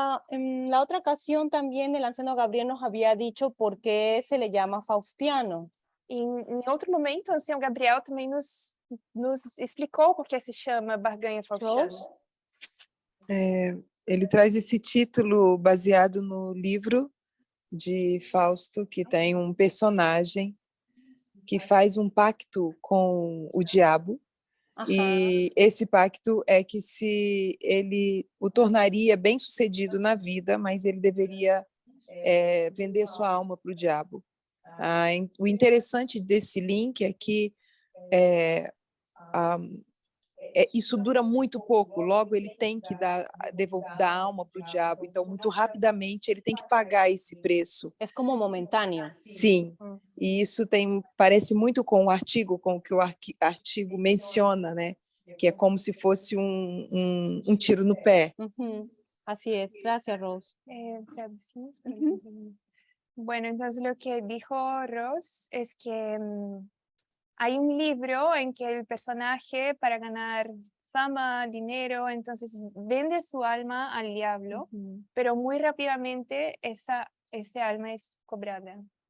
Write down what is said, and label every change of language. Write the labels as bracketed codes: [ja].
[es] En la otra ocasión también el anciano Gabriel nos había dicho por qué se le llama Faustiano. [pt] Em outro momento, o ancião Gabriel também nos explicou por que se chama Barganha Faustiana. Rose? Ele traz esse título baseado no livro de Fausto, que tem um personagem que faz um pacto com o diabo. Ajá. E esse pacto é que se ele o tornaria bem-sucedido na vida, mas ele deveria vender sua alma para o diabo. O interessante desse link é que isso dura muito pouco, logo ele tem que dar a alma para o diabo, então muito rapidamente ele tem que pagar esse preço. [es] Es como momentáneo. [pt] Sim, e isso parece muito com o artigo, com o que o artigo menciona, né? Que é como se fosse um tiro no pé. [es] Ujú. Así es. Gracias, Rose. Traducimos. Ujú. Bueno, entonces lo que dijo Ross es que hay un libro en que el personaje, para ganar fama, dinero, entonces vende su alma al diablo, Ujú. pero muy rápidamente ese alma es cobrada.